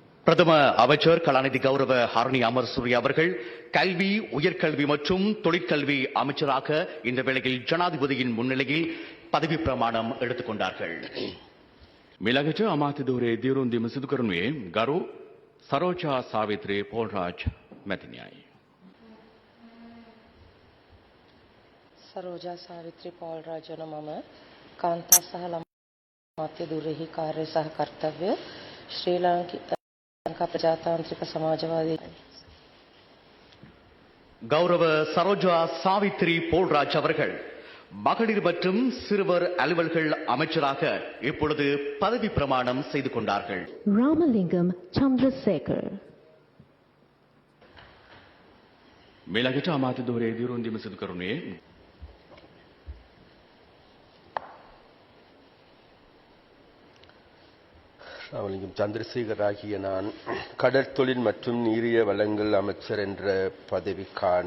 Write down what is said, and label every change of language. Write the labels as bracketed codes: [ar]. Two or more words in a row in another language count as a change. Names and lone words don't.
[ta] பிரதம அமைச்சர் கலாநிதி கௌரவ ஹரணி அமர்சூரி அவர்கள் கல்வி, உயர்கல்வி மற்றும் தொழிற்கல்வி அமைச்சராக இந்த வேளையில் ஜனாதிபதியின் முன்னிலையில் பதவி பிரமாணம் எடுத்துக் கொண்டார்கள். [si] මිළඟට අමාත්‍ය ධූරයේ දියුරුම් දීම සිදු කරනුයේ ගරු සරෝජා සාවිත්‍රී පෝල්රාජ් මැතිණියයි. සරෝජා සාවිත්‍රී පෝල්රාජ් යන මම කාන්තා සහ ළමා අමාත්‍ය ධූරයෙහි කාර්ය සහ කර්තව්‍ය ශ්‍රී ලංකා ප්‍රජාතාන්ත්‍රික සමාජවාදී [ta] கௌரவ சரோஜா சாவித்ரி போல்ராஜ் அவர்கள் மகளிர் மற்றும் சிறுவர் அலுவல்கள் அமைச்சராக இப்பொழுது பதவி பிரமாணம் செய்து கொண்டார்கள். Ramalingam Chandrasekhar. [si] මිළඟට අමාත්‍ය ධූරයේ දියුරුම් දීම සිදු කරනුයේ [ta] ராமலிங்கம் சந்திரசேகர் ஆகிய நான் கடற்தொழில் மற்றும் நீரிய வளங்கள் அமைச்சர் என்ற பதவிக்கான